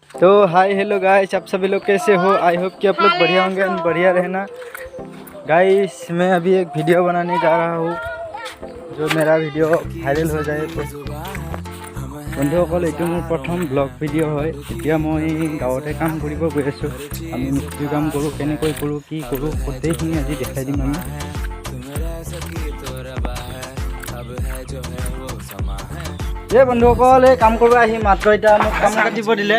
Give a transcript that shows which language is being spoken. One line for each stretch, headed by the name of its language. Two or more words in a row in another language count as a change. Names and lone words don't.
Hindi: तो
English: hi hello guys,
Hindi: आप सभी लोग कैसे हो?
English: I hope
Hindi: कि आप लोग बढ़िया होंगे एंड बढ़िया रहना। गाइस मैं अभी एक वीडियो बनाने जा रहा हूँ, जो मेरा वीडियो भाइरल हो जाए।
Assamese: तो বন্ধুসকল, এইটো মোৰ প্ৰথম
English: blog video'
Assamese: হয়। এতিয়া মই গাঁৱতে কাম কৰিব গৈ আছোঁ। আমি মিস্ত্ৰী কাম কৰোঁ, কেনেকৈ কৰোঁ, কি কৰোঁ, গোটেইখিনি আজি দেখাই দিম আমি। এই বন্ধুসকল, এই কাম কৰিব আহি মাত্ৰ এতিয়া মোক তামোল কাটিব দিলে।